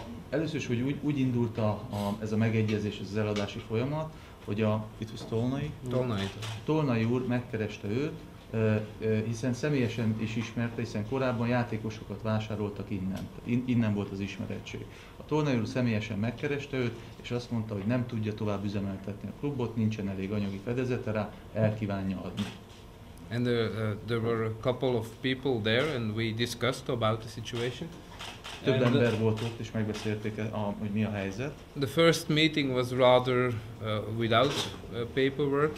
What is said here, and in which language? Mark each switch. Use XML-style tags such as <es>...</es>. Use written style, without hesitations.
<hu>Először is, hogy úgy indult ez a megegyezés, ez az eladási folyamat, hogy itt was Tolnai úr megkereste őt, hiszen személyesen is ismerte, hiszen korábban játékosokat vásároltak innen. Tehát innen volt az ismerettség. A Tolnai úr személyesen megkereste őt, és azt mondta, hogy nem tudja tovább üzemeltetni a klubot, nincsen elég anyagi fedezete rá, el kívánja adni.</hu> <en>And there were a couple of people there, and we discussed about the situation.</en> <hu>Több ember volt ott, és megbeszélték, hogy mi a helyzet.</hu> <en>The first meeting was rather without paperwork.</en>